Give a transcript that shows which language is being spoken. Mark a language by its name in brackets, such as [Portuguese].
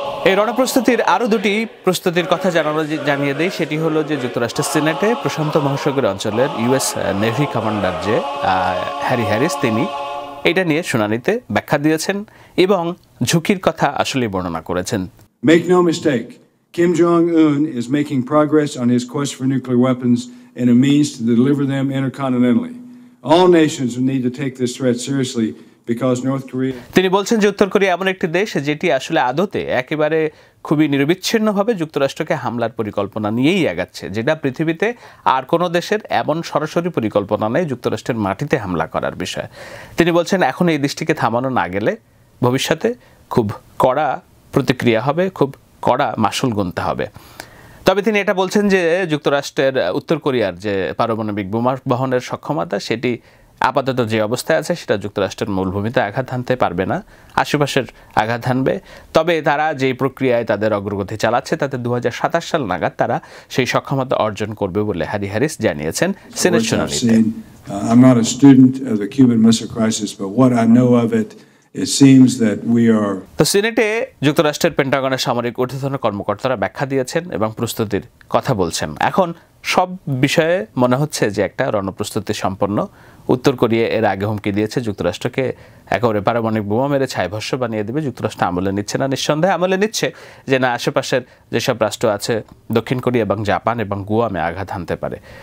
[Bangla] এই রণপ্রস্তুতির আরও দুটি প্রস্তুতির কথা জানিয়ে দেয়। সেটি হলো যে যুক্তরাষ্ট্রের সিনেটে প্রশান্ত মহাসাগরীয় অঞ্চলের ইউএস নেভি কমান্ডার যে হ্যারি হ্যারিস, তিনি এটা নিয়ে শুনানিতে ব্যাখ্যা দিয়েছেন এবং ঝুঁকির কথা আসলে বর্ণনা করেছেন। [English] Make no mistake, Kim Jong-un is making progress on his quest for nuclear weapons and a means to deliver them intercontinentally. All nations need to take this threat seriously because North Korea... [Bangla] তিনি বলছেন যে উত্তর Korea এমন একটি দেশ যেটি আসলে আদতে একেবারে খুবই নিরবিচ্ছিন্নভাবে যুক্তরাষ্ট্রকে হামলার পরিকল্পনা নিয়েই এগাচ্ছে, যেটা পৃথিবীতে আর কোনো দেশের এমন সরাসরি পরিকল্পনা নেই যুক্তরাষ্ট্রের মাটিতে হামলা করার বিষয়। তিনি বলছেন এখন এই দেশটিকে থামানো না গেলে ভবিষ্যতে খুব কড়া প্রতিক্রিয়া হবে, খুব কড়া মাসুল গুনতে হবে। তবে তিনি এটা বলছেন যে যুক্তরাষ্ট্রের উত্তর কোরিয়ার যে পারমাণবিক বোমা বহনের সক্ষমতা, সেটি আপাতত যে অবস্থায় আছে সেটা যুক্তরাষ্ট্রের মূলভূমিতে আঘাত হানতে পারবে না, আশেপাশের আঘাত হানবে। তবে তারা যেই প্রক্রিয়ায় তাদের অগ্রগতি চালাচ্ছে তাতে 2027 সাল নাগাদ তারা সেই সক্ষমতা অর্জন করবে বলে হ্যারি হ্যারিস জানিয়েছেন সিনেট শুনানিতে। [English] I'm not a student of the Cuban Missile Crisis, but what I know of it, it seems that we are... [Bangla] তো সিনেটে যুক্তরাষ্ট্রের পেন্টাগনের সামরিক ঊর্ধ্বতন কর্মকর্তারা ব্যাখ্যা দিয়েছেন এবং প্রস্তুতির কথা বলছেন। এখন সব বিষয়ে মনে হচ্ছে যে একটা রণপ্রস্তুতি সম্পন্ন। উত্তর কোরিয়া এর আগে হুমকি দিয়েছে যুক্তরাষ্ট্রকে একেবারে পারমাণবিক বোমা মেরে ছাইভস্য বানিয়ে দেবে। যুক্তরাষ্ট্র আমলে নিচ্ছে না, নিঃসন্দেহে আমলে নিচ্ছে যে না, আশেপাশের যেসব রাষ্ট্র আছে দক্ষিণ কোরিয়া এবং জাপান এবং গুয়ামে আঘাত হানতে পারে।